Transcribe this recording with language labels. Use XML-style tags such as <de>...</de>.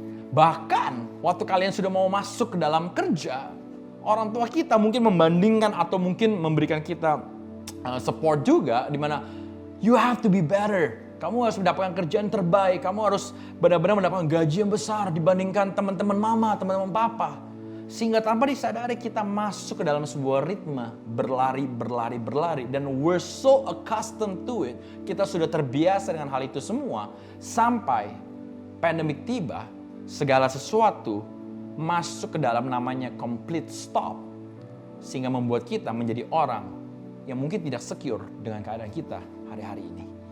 <id>Bahkan waktu kalian sudah mau masuk ke dalam kerja, orang tua kita mungkin membandingkan atau mungkin memberikan kita support juga, di mana</id> <en>you have to be better.</en> <id>Kamu harus mendapatkan kerjaan terbaik, kamu harus benar-benar mendapatkan gaji yang besar dibandingkan teman-teman mama, teman-teman papa. Sehingga tanpa disadari kita masuk ke dalam sebuah ritme berlari.</id> <en>Dan we're so accustomed to it.</en> <id>Kita sudah terbiasa dengan hal itu semua. Sampai pandemik tiba, segala sesuatu masuk ke dalam namanya</id> <en>complete stop.</en> <id>Sehingga membuat kita menjadi orang yang mungkin tidak secure dengan keadaan kita hari-hari ini.</id>